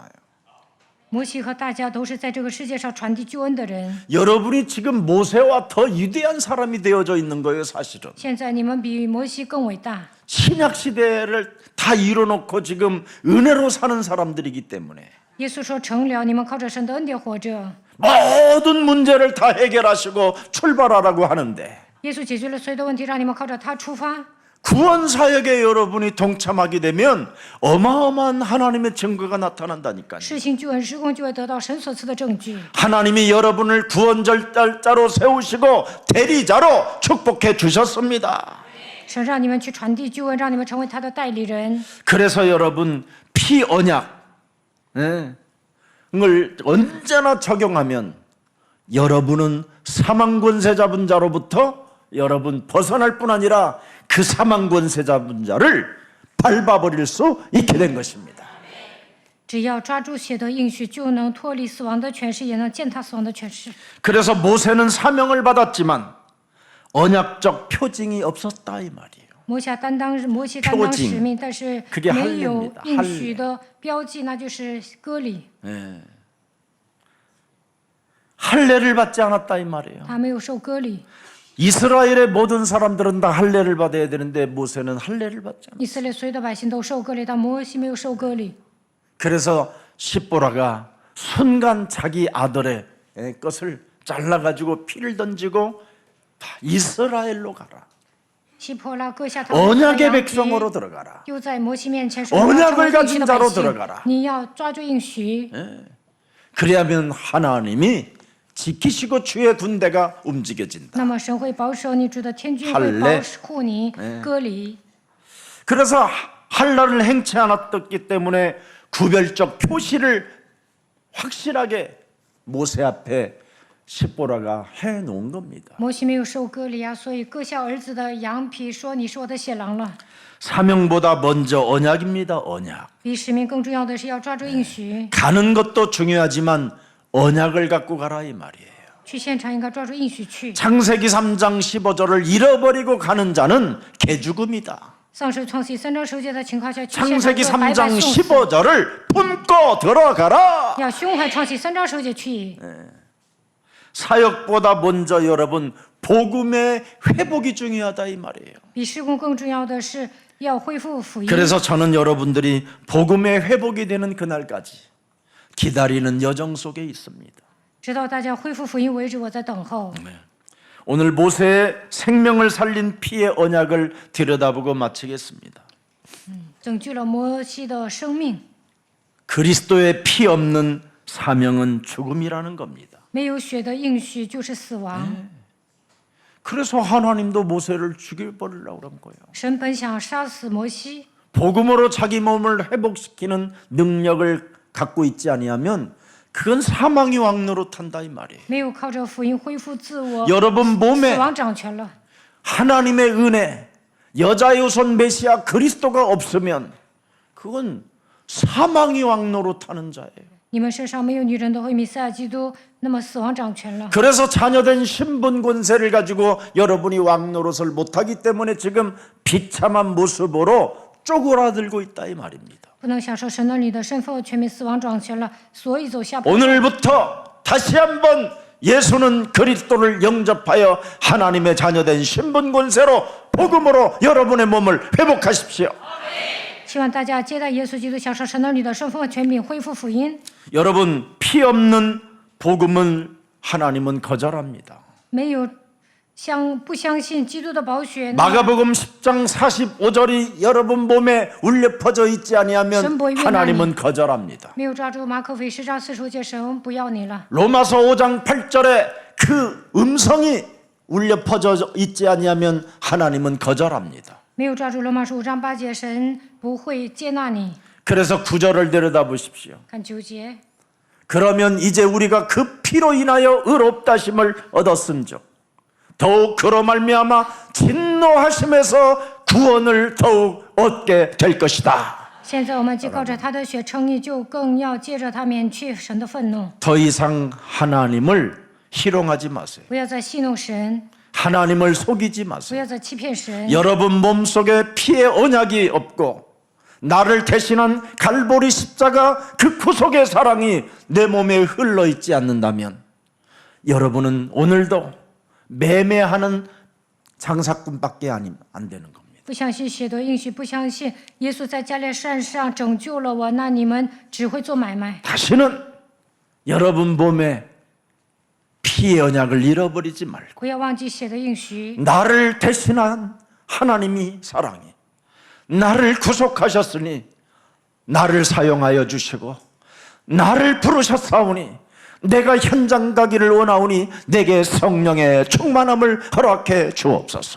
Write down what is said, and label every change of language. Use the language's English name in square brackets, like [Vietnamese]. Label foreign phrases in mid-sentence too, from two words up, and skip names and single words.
[Chinese] 摩西和大家都是在这个世界上传递救恩的人。 [Korean] 여러분이 지금 모세와 더 위대한 사람이 되어져 있는 거예요, 사실은. [Chinese] 现在你们比摩西更伟大。 [Korean] 신약 시대를 다 이뤄놓고 지금 은혜로 사는 사람들이기 때문에 [Chinese] 耶稣说成了，你们靠着神的恩典活着。 [Korean] 모든 문제를 다 해결하시고 출발하라고 하는데 [Chinese] 耶稣解决了所有的问题，让你们靠着他出发。 [Korean] 구원 사역에 여러분이 동참하게 되면 어마어마한 하나님의 증거가 나타난다니까요. [Chinese] 施行救恩施工，就会得到神所赐的证据。 [Korean] 하나님이 여러분을 구원절달자로 세우시고 대리자로 축복해 주셨습니다. [Chinese] 神让你们去传递救恩，让你们成为他的代理人。 [Korean] 그래서 여러분 피언약을 언제나 적용하면 여러분은 사망 권세 잡은 자로부터 여러분 벗어날 뿐 아니라 그 사망 권세 잡은 자를 밟아버릴 수 있게 된 것입니다. [Chinese] 只要抓住血的应许，就能脱离死亡的权势，也能践踏死亡的权势。 [Korean] 그래서 모세는 사명을 받았지만 언약적 표징이 없었다 이 말이에요. [Chinese] 摩西担当使命，但是 [Korean] 그게 [Chinese] 没有 [Korean] 할례입니다. [Chinese] 应许的标记，那就是割礼。 [Korean] 할례를 받지 않았다 이 말이에요. [Chinese] 他没有受割礼。 [Korean] 이스라엘의 모든 사람들은 다 할례를 받아야 되는데 모세는 할례를 받지 않았어요. [Chinese] 以色列所有的百姓都受割礼，但摩西没有受割礼。 [Korean] 그래서 십보라가 순간 자기 아들의 것을 잘라가지고 피를 던지고 이스라엘로 가라. [Chinese] 希伯拉割下他的 [Korean] 언약의 [Chinese] 羊皮， [Korean] 백성으로 들어가라. [Chinese] 又在摩西面前说：“ [Korean] 언약을 [Chinese] 要成为应许 [Korean] 가진 [Chinese] 的 [Korean] 자로 [Chinese] 百姓 [Korean] 들어가라. [Chinese] 你要抓住应许。 [Korean] 그래야면 하나님이 지키시고 주의 군대가 움직여진다. [Chinese] 那么神会保守你，主的天军会 [Korean] 할례 [Chinese] 保护你。割礼， [Korean] 그래서 할례를 행치 않았기 때문에 구별적 표시를 확실하게 모세 앞에 십보라가 해놓은 겁니다. [Chinese] 摩西没有受割礼啊，所以割下儿子的羊皮，说你是我的血狼了。 [Korean] 사명보다 먼저 언약입니다. 언약. [Chinese] 比使命更重要的是要抓住应許， [Korean] 가는 것도 중요하지만 언약을 갖고 가라 이 말이에요. [Chinese] 去现场应该抓住应许去。 [Korean] 창세기 3장 15절을 잃어버리고 가는 자는 개죽음이다. [Chinese] 丧失创世3章10节的情况下，去现场 [Korean] 창세기 [Chinese] 就白白 [Korean] 3장 [Chinese] 送死。 [Korean] 15절을 품고 들어가라. [Chinese] 要胸怀创世3章10节去。 [Korean] 사역보다 먼저 여러분 복음의 회복이 중요하다 이 말이에요. [Chinese] 比施工更重要的是要恢复福音。 [Korean] 그래서 저는 여러분들이 복음의 회복이 되는 그날까지 기다리는 여정 속에 있습니다. [Chinese] 直到大家恢复福音为止，我在等候。 [Korean] 오늘 모세의 생명을 살린 피의 언약을 들여다보고 마치겠습니다. [Chinese] 拯救了摩西的生命， [Korean] 그리스도의 피 없는 사명은 죽음이라는 겁니다. [Chinese] 没有血的应许就是死亡。 [Korean] 그래서 하나님도 모세를 죽여버리려고 그런 거예요. [Chinese] 神本想杀死摩西， [Korean] 복음으로 자기 몸을 회복시키는 능력을 갖고 있지 아니하면 그건 사망이 왕노릇한다 이 말이에요. [Chinese] 没有靠着福音恢复自我， [Korean] 여러분 [Chinese] 死 [Korean] 몸에 [Chinese] 亡掌权了。 [Korean] 하나님의 은혜, 여자유손 메시아 그리스도가 없으면 그건 사망이 왕노릇하는 자예요. [Chinese] 你们身上没有女人的会弥赛亚基督，那么死亡掌权了。 [Korean] 그래서 자녀된 신분 권세를 가지고 여러분이 왕노릇을 못하기 때문에 지금 비참한 모습으로 쪼그라들고 있다 이 말입니다. [Chinese] 不能享受神那里的身份和权柄，死亡掌权了，所以走下坡。 [Korean] 오늘부터 다시 한번 예수는 그리스도를 영접하여 하나님의 자녀된 신분 권세로 복음으로 여러분의 몸을 회복하십시오. [Chinese] 希望大家接待耶稣基督，享受神那里的身份和权柄，恢复福音。 [Korean] 여러분 피 없는 복음을 하나님은 거절합니다. [Chinese] 没有不相信基督的宝血， [Korean] 마가복음 10장 45절이 여러분 몸에 울려 퍼져 있지 아니하면 하나님은 거절합니다. [Chinese] 没有抓住马可福音10章45节，神不要你了。 [Korean] 로마서 5장 8절에 그 음성이 울려 퍼져 있지 아니하면 하나님은 거절합니다. [Chinese] 没有抓住罗马书5章8节，神不会接纳你。 [Korean] 그래서 9절을 들여다보십시오. [Chinese] 看9节， [Korean] 그러면 이제 우리가 그 피로 인하여 의롭다심을 얻었음즉 더욱 그로 말미암아 진노하심에서 구원을 더욱 얻게 될 것이다. [Chinese] 现在我们既靠着他的血称义，就更要借着他免去神的愤怒。 [Korean] 더 이상 하나님을 희롱하지 마세요. [Chinese] 不要再戏弄神， [Korean] 하나님을 속이지 [Chinese] 不 [Korean] 마세요. [Chinese] 要再欺骗神。 [Korean] 여러분 몸속에 피의 언약이 없고 나를 대신한 갈보리 십자가 그 구속의 사랑이 내 몸에 흘러있지 않는다면 여러분은 오늘도 매매하는 장사꾼밖에 안 되는 겁니다. [Chinese] 不相信血的应许，不相信耶稣在加利山上拯救了我，那你们只会做买卖。 [Korean] 다시는 여러분 몸에 피의 언약을 잃어버리지 말고 [Chinese] 不要忘记血的应许， [Korean] 나를 대신한 하나님이 사랑이 나를 구속하셨으니 나를 사용하여 주시고 나를 부르셨사오니 내가 현장 가기를 원하오니 내게 성령의 충만함을 허락해 주옵소서.